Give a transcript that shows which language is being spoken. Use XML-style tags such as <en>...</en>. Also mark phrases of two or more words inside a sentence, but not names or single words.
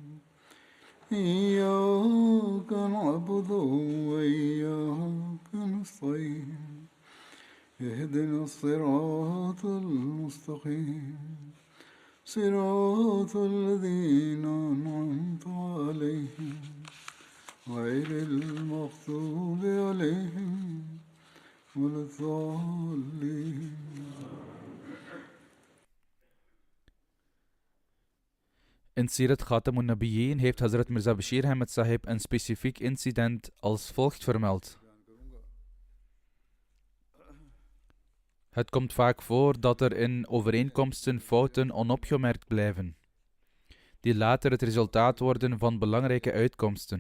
<ar>إياك نعبد وإياك نستعين اهدنا الصراط المستقيم صراط الذين أنعمت عليهم غير المغضوب عليهم ولا الضالين.</ar> <nl>In Sirat Khatamun Nabiyyin heeft Hazrat Mirza Bashir Ahmed Sahib een specifiek incident als volgt vermeld. Het komt vaak voor dat er in overeenkomsten fouten onopgemerkt blijven, die later het resultaat worden van belangrijke uitkomsten.</nl>